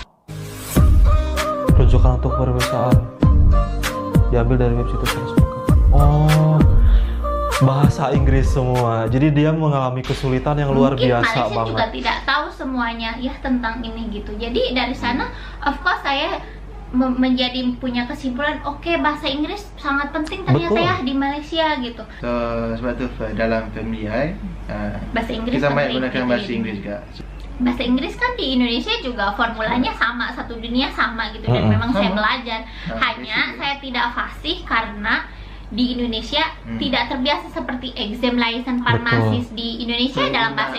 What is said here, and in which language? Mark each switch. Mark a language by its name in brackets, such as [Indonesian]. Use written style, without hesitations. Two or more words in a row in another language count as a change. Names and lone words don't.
[Indonesian] Rujukan untuk pemeriksaan diambil dari website tersebut. Bahasa Inggris semua. Jadi dia mengalami kesulitan yang luar Mungkin biasa Malaysia banget. juga tidak tahu semuanya ya tentang ini gitu. Jadi dari sana, [English] of course [Indonesian] saya menjadi punya kesimpulan, oke, bahasa Inggris sangat penting ternyata Betul. ya di Malaysia gitu. [Malay] So sebab tu dalam family I, [Indonesian] Bahasa Inggris [Malay] kita banyak [Indonesian] penting. [Malay] gunakan bahasa Inggris juga. [Indonesian] Bahasa Inggris kan di Indonesia juga formulanya sama, satu dunia sama gitu, dan memang saya Sama. belajar. Hanya betul. saya tidak fasih karena di Indonesia tidak terbiasa seperti exam license farmasis di Indonesia dalam bahasa